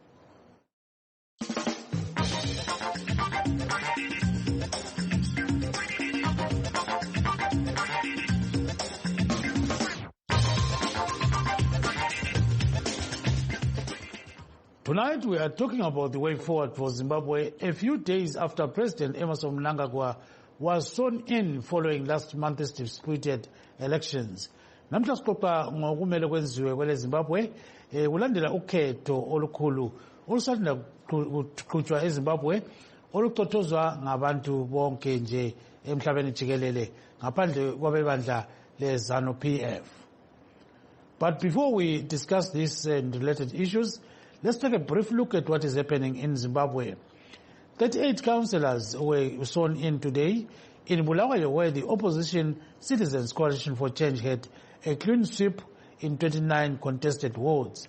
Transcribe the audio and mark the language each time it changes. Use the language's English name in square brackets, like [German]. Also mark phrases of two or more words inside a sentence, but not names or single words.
[English] Tonight we are talking about the way forward for Zimbabwe a few days after President Emmerson Mnangagwa was sworn in following last month's disputed elections. [North Ndebele] Namhla sixoxa ngokumele kwenziwe kwele Zimbabwe kulandela ukhetho olukhulu olusanda kuqhutshwa eZimbabwe olucothozwa ngabantu bonke nje emhlabeni jikelele ngaphandle kwabebandla leZanu PF. [English] But before we discuss this and related issues, let's take a brief look at what is happening in Zimbabwe. 38 councillors were sworn in today in Bulawayo, where the opposition Citizens Coalition for Change had a clean sweep in 29 contested wards.